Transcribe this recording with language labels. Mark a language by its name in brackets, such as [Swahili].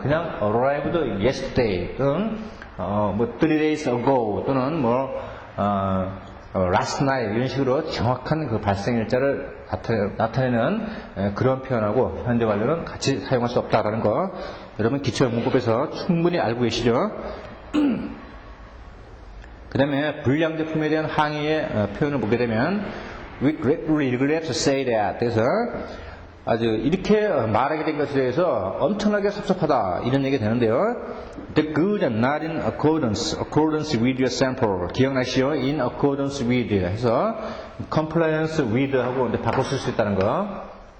[Korean] 그냥 [English] arrived yesterday [Korean] 또는 뭐 3 days ago 또는 뭐 last night 이런 식으로 정확한 그 발생 일자를 나타내는 그런 표현하고 현재 완료는 같이 사용할 수 없다라는 거 여러분 기초영문법에서 충분히 알고 계시죠? 그 다음에 불량제품에 대한 항의의 표현을 보게 되면 [English] we greatly regret to say that [Korean] 그래서 아주 이렇게 말하게 된 것에 대해서 엄청나게 섭섭하다 이런 얘기가 되는데요. [English] The goods are not in accordance with your sample. [Korean] 기억나시죠? [English] In accordance with [Korean] 해서 [English] compliance with [Korean] 하고 이제 바꿔 쓸 수 있다는 거.